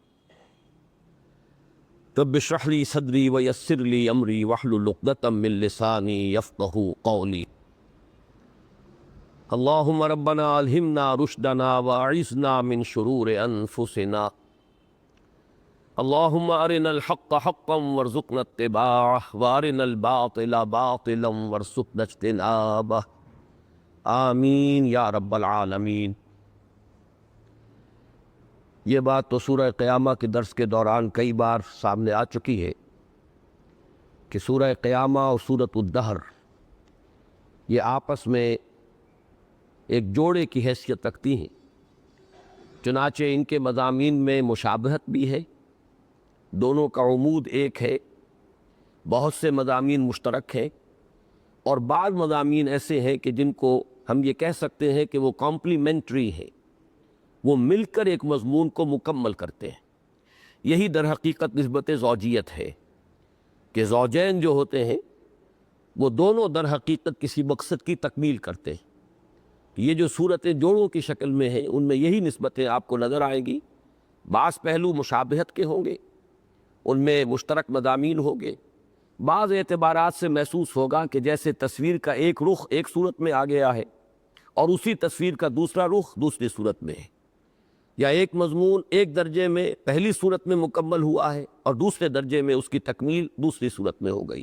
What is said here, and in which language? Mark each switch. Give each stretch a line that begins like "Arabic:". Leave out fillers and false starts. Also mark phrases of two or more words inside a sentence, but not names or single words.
Arabic: رب اشرح لي صدري ويسر لي أمري واحلل عقدة من لساني يفقهوا قولي اللهم ربنا ألهمنا رشدنا وأعذنا من شرور أنفسنا اللهم أرنا الحق حقا وارزقنا اتباعه وأرنا الباطل باطلا وارزقنا اجتنابه آمین یا رب العالمین۔
Urdu: یہ بات تو سورہ قیامہ کے درس کے دوران کئی بار سامنے آ چکی ہے کہ سورہ قیامہ اور سورۃ الدہر یہ آپس میں ایک جوڑے کی حیثیت رکھتی ہیں، چنانچہ ان کے مضامین میں مشابہت بھی ہے، دونوں کا عمود ایک ہے، بہت سے مضامین مشترک ہیں، اور بعض مضامین ایسے ہیں کہ جن کو ہم یہ کہہ سکتے ہیں کہ وہ کمپلیمنٹری ہیں، وہ مل کر ایک مضمون کو مکمل کرتے ہیں۔ یہی در حقیقت نسبت زوجیت ہے کہ زوجین جو ہوتے ہیں وہ دونوں در حقیقت کسی مقصد کی تکمیل کرتے ہیں۔ یہ جو صورتیں جوڑوں کی شکل میں ہیں ان میں یہی نسبتیں آپ کو نظر آئیں گی۔ بعض پہلو مشابہت کے ہوں گے، ان میں مشترک مضامین ہوں گے، بعض اعتبارات سے محسوس ہوگا کہ جیسے تصویر کا ایک رخ ایک صورت میں آ گیا ہے اور اسی تصویر کا دوسرا رخ دوسری صورت میں ہے، یا ایک مضمون ایک درجے میں پہلی صورت میں مکمل ہوا ہے اور دوسرے درجے میں اس کی تکمیل دوسری صورت میں ہو گئی۔